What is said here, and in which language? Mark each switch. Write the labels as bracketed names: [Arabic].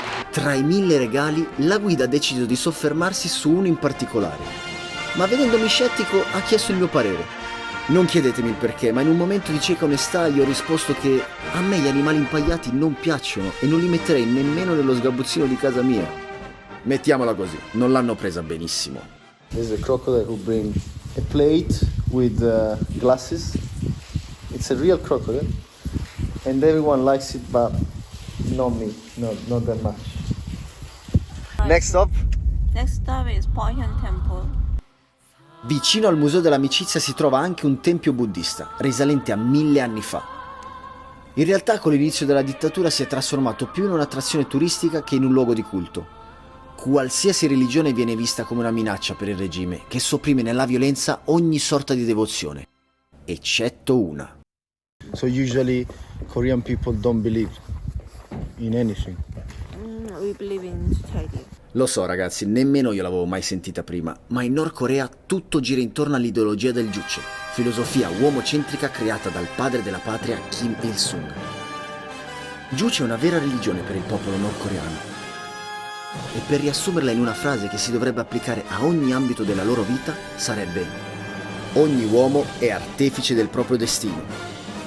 [Italian] Tra i 1000 regali, la guida ha deciso di soffermarsi su uno in particolare. Ma vedendomi scettico ha chiesto il mio parere. Non chiedetemi il perché, ma in un momento di cieca onestà gli ho risposto che a me gli animali impagliati non piacciono e non li metterei nemmeno nello sgabuzzino di casa mia. Mettiamola così, non l'hanno presa benissimo. [English] There's a crocodile who bring a plate with glasses. It's a real crocodile, and everyone likes it, but not me, not that much. Next stop. Next stop is Pohyun Temple. [Italian] Vicino al Museo dell'Amicizia si trova anche un tempio buddista, risalente a 1000 anni fa. In realtà con l'inizio della dittatura si è trasformato più in un'attrazione turistica che in un luogo di culto. Qualsiasi religione viene vista come una minaccia per il regime, che sopprime nella violenza ogni sorta di devozione, eccetto una. [English] So usually Korean people don't believe in anything. We believe in charity. [Italian] Lo so ragazzi, nemmeno io l'avevo mai sentita prima, ma in Nord Corea tutto gira intorno all'ideologia del Juche, filosofia uomocentrica creata dal padre della patria Kim Il-sung. Juche è una vera religione per il popolo nordcoreano. E per riassumerla in una frase che si dovrebbe applicare a ogni ambito della loro vita sarebbe: ogni uomo è artefice del proprio destino.